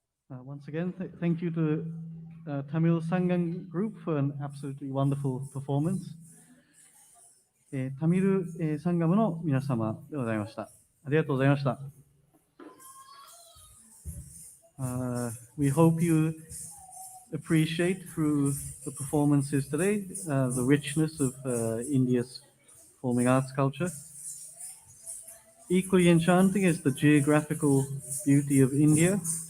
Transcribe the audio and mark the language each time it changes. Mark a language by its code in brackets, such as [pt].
[en] Once again, thank you to Tamil Sangam Group for an absolutely wonderful performance. [ja] タミル、サンガムの皆様でございました。ありがとうございました。 [en] We hope you appreciate through the performances today the richness of India's performing arts culture. Equally enchanting is the geographical beauty of India.